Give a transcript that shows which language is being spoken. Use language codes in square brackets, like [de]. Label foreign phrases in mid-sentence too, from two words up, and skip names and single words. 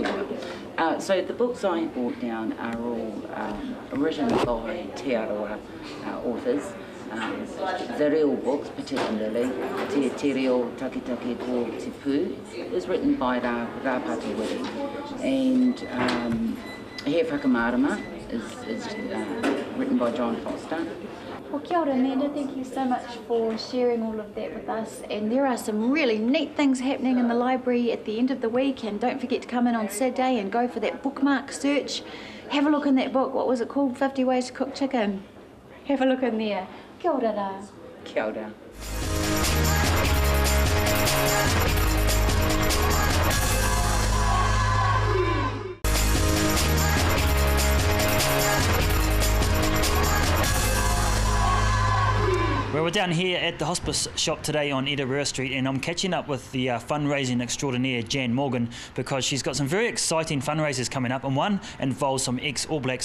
[en] So the books I brought down are all written by Te Arawa authors. The real books, particularly Te Reo Takitaki Ko Te Pū, was written by Rapata Wiri, and He Whakamarama is written by John Foster. Well, [mi] kia ora, Amanda. [en] Thank you so much for sharing all of that with us. And there are some really neat things happening in the library at the end of the week. And don't forget to come in on Saturday and go for that bookmark search. Have a look in that book. What was it called? 50 Ways to Cook Chicken. Have a look in there. [mi] Kia ora ra. Kia ora. [en] Well, we're down here at the hospice shop today on Rotorua Street, and I'm catching up with the fundraising extraordinaire Jan Morgan, because she's got some very exciting fundraisers coming up, and one involves some ex-All Blacks.